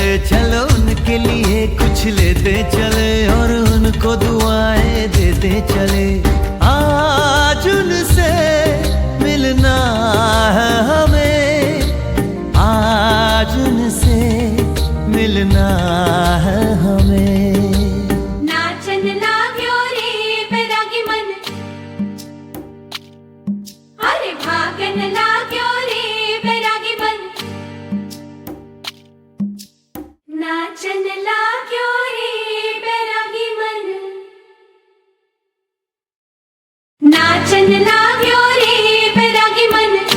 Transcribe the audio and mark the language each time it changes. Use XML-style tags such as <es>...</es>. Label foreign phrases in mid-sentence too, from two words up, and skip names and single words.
<hi>चलो उनके लिए कुछ लेते चले और उनको दुआएं देते चले। आज उनसे मिलना है हमें, आज उनसे मिलना है हमें।</hi> <ne>नाचन लाग्यो रे बैरागी मन, अरे भागन लाग्यो रे बैरागी मन। नाचन लाग्यो रे बैरागी मन, नाचन लाग्यो रे बैरागी मन।</ne>